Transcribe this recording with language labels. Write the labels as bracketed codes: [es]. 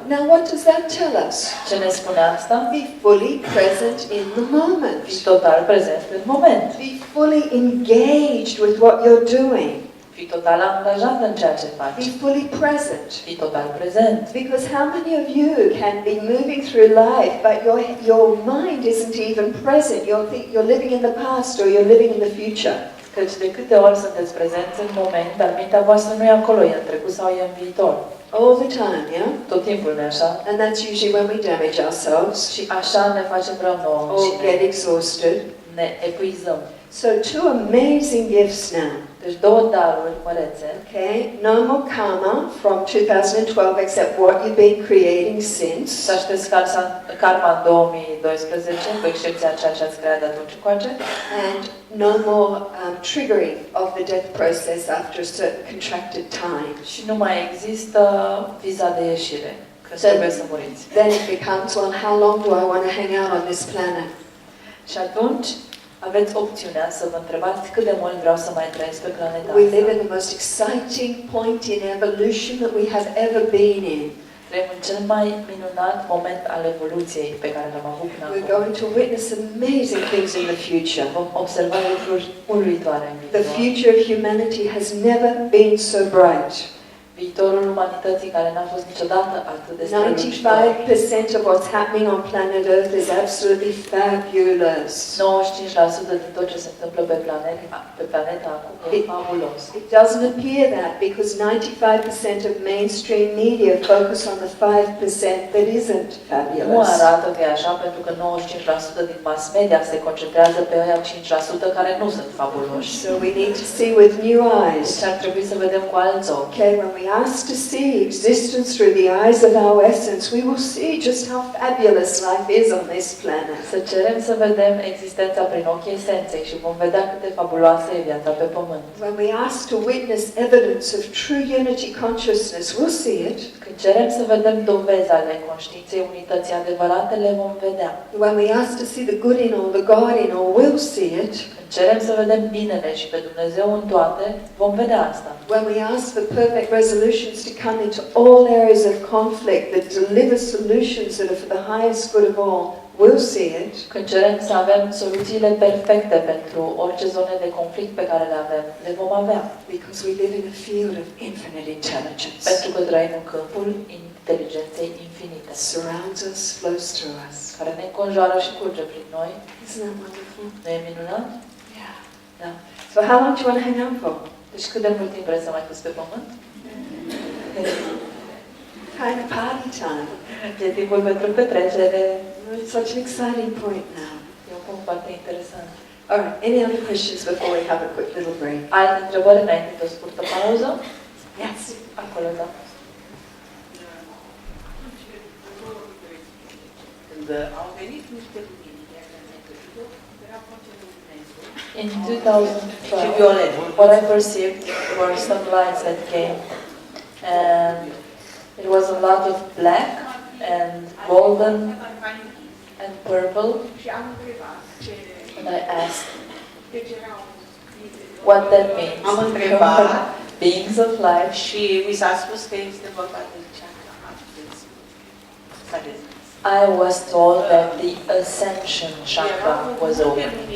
[en] Now what does that tell us? [ro] Ce ne spune asta? [en] Be fully present in the moment. [ro] Fii total prezent în moment. [en] Be fully engaged with what you're doing. [ro] Fii total angajat în ceea ce faci. [en] Be fully present. [ro] Fii total prezent. [en] Because how many of you can be moving through life, but your mind isn't even present? You're living in the past or you're living in the future. [ro] Căci de câte ori sunteți prezenți în moment, dar mintea voastră nu e acolo, e în trecut sau e în viitor. [en] All the time, yeah? [ro] Tot timpul, nu așa? [en] And that's usually when we damage ourselves [ro] Și așa ne facem rău nouă [en] or [ro] și [en] get exhausted. [ro] ne epuizăm. [en] So two amazing gifts now. [ro] Deci două daruri mărețe. [en] Okay, no more karma from 2012 except what you've been creating since. [ro] Să aștepți karma în 2012, cu excepția ceea ce ați creat de atunci încoace. [en] And no more triggering of the death process after a certain contracted time. [ro] Și nu mai există viza de ieșire, că trebuie să muriți. [en] Then it becomes, well, how long do I want to hang out on this planet? [ro] Și atunci aveți opțiunea să vă întrebați cât de mult vreau să mai trăiesc pe planeta [en] We [ro] asta. [en] live in the most exciting point in evolution that we have ever been in. [ro] Trăim în cel mai minunat moment al evoluției pe care l-am avut până [en] We're [ro] acum. [en] going to witness amazing things in the future. [ro] Vom observa lucruri uluitoare în [en] The [ro] viitor. [en] future of humanity has never been so bright. [ro] Viitorul umanității care n-a fost niciodată atât de strălucitor. [en] 95% of what's happening on planet Earth is absolutely fabulous. [ro] 95% din tot ce se întâmplă pe planeta acum e fabulos. [en] It doesn't appear that because 95% of mainstream media focus on the 5% that isn't [ro] Nu [en] fabulous. [ro] arată că e așa pentru că 95% din mass media se concentrează pe aia 5% care nu sunt fabuloși. [en] So we need to see with new eyes. [ro] Deci ar trebui să vedem cu alți ochi. [en] Okay, when we ask to see existence through the eyes of our essence, we will see just how fabulous life is on this planet. [ro] Să cerem să vedem existența prin ochii esenței și vom vedea cât de fabuloasă e viața pe pământ. [en] When we ask to witness evidence of true unity consciousness, we'll see it. [ro] Când cerem să vedem dovezi ale conștiinței unității adevărate, le vom vedea. [en] When we ask to see the good in all, the God in all, we'll see it. [ro] Când cerem să vedem binele și pe Dumnezeu în toate, vom vedea asta. [en] When we ask for perfect resolutions to come into all areas of conflict that deliver solutions that are for the highest good of all, we'll see it. [ro] Când cerem să avem soluțiile perfecte pentru orice zone de conflict pe care le avem, le vom avea. [en] Because we live in a field of infinite intelligence. [ro] Pentru că trăim în câmpul inteligenței infinite, [en] Surrounds us, flows through us. [ro] care ne înconjoară și curge prin noi. [en] Isn't that wonderful? [ro] Nu e minunat? [en] Yeah. [ro] Da. [en] So how long do you want to hang out for? [ro] Deci cât de mult timp vreți să mai fiți pe pământ? [en] Kind of party time. [ro] E timpul pentru petrecere. [en] It's such an exciting point now. [ro] E un punct foarte interesant. [en] All right, any other questions before we have a quick little break? [ro] Alte întrebări înainte de o scurtă pauză? [en] Yes. [ro] Acolo, da. Când au venit niște lumini, era foarte Dumnezeu. [en] In 2012, what I perceived were some lights that came, and it was a lot of black and golden and purple. [ro] Și am întrebat ce... [en] And I asked [ro] Deci erau... [en] what that means. [ro] Am întrebat [en] Beings of life. [ro] și mi s-a spus că este vorba de chakra atenție. [en] I was told that the ascension chakra was open.